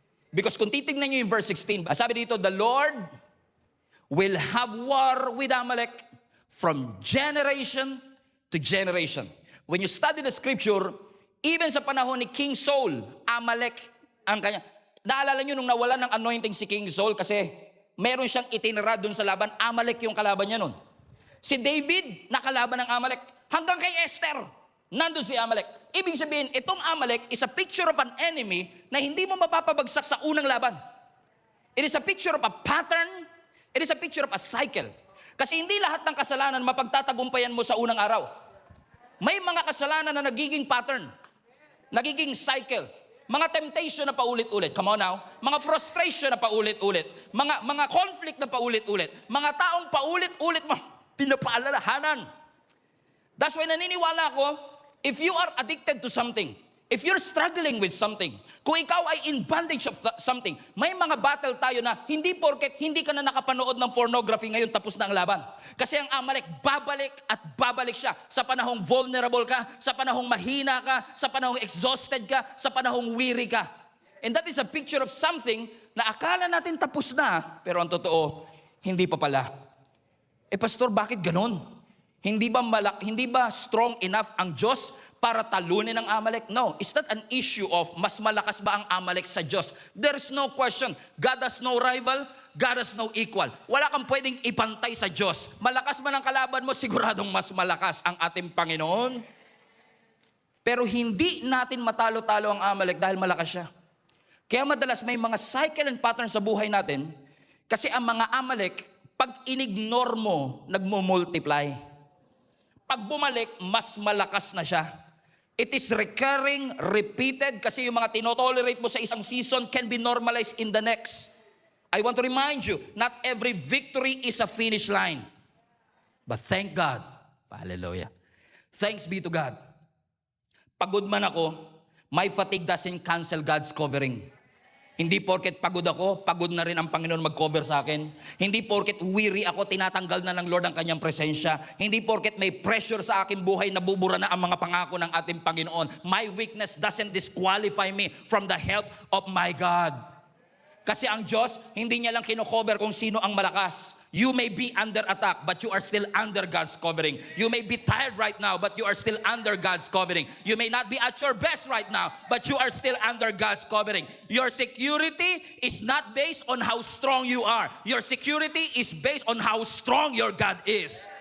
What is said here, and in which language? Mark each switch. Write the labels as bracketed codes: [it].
[en] Because [tl] kung titignan nyo yung verse 16, sabi dito, [en] the Lord will have war with Amalek from generation to generation. When you study the scripture, even [tl] sa panahon ni [en] King Saul, Amalek [tl] ang kanya. Naalala nyo nung nawala ng anointing si King Saul kasi meron siyang itinira dun sa laban, Amalek yung kalaban niya nun. Si David, nakalaban ng Amalek. Hanggang kay Esther, nandun si Amalek. Ibig sabihin, itong Amalek [en] is a picture of an enemy [tl] na hindi mo mapapabagsak sa unang laban. [en] It is a picture of a pattern. It is a picture of a cycle. [tl] Kasi hindi lahat ng kasalanan mapagtatagumpayan mo sa unang araw. May mga kasalanan na nagiging pattern, nagiging cycle. Mga temptation na paulit-ulit. [en] Come on now. [tl] Mga frustration na paulit-ulit. Mga conflict na paulit-ulit. Mga taong paulit-ulit mo pinapaalalahanan. [en] That's why [tl] naniniwala ako, [en] if you are addicted to something, if you're struggling with something, [tl] kung ikaw ay [en] in bondage of something, [tl] may mga battle tayo na hindi porket hindi ka na nakapanood ng pornography ngayon tapos na ang laban. Kasi ang Amalek, babalik at babalik siya sa panahong vulnerable ka, sa panahong mahina ka, sa panahong exhausted ka, sa panahong weary ka. [en] And that is a picture of something [tl] na akala natin tapos na, pero ang totoo, hindi pa pala. Pastor, bakit ganun? Hindi ba strong enough ang Diyos para talunin ang Amalek? [en] No, it's not an issue of [tl] mas malakas ba ang Amalek sa Diyos. [en] There is no question. God has no rival, God has no equal. [tl] Wala kang pwedeng ipantay sa Diyos. Malakas man ang kalaban mo, siguradong mas malakas ang ating Panginoon. Pero hindi natin matalo-talo ang Amalek dahil malakas siya. Kaya madalas may mga cycle and pattern sa buhay natin kasi ang mga Amalek, pag inignore mo, nagmo-multiply. Pag bumalik, mas malakas na siya. [en] It is recurring, repeated, [tl] kasi yung mga tinotolerate mo sa isang season [en] can be normalized in the next. I want to remind you, not every victory is a finish line. But thank God. Hallelujah. Thanks be to God. [tl] Pagod man ako, [en] My fatigue doesn't cancel God's covering. [tl] Hindi porket pagod ako, pagod na rin ang Panginoon mag-cover sa akin. Hindi porket weary ako, tinatanggal na ng Lord ang kanyang presensya. Hindi porket may pressure sa aking buhay, nabubura na ang mga pangako ng ating Panginoon. [en] My weakness doesn't disqualify me from the help of my God. [tl] Kasi ang Diyos, hindi niya lang kino-cover kung sino ang malakas. [en] You may be under attack, but you are still under God's covering. You may be tired right now, but you are still under God's covering. You may not be at your best right now, but you are still under God's covering. Your security is not based on how strong you are. Your security is based on how strong your God is.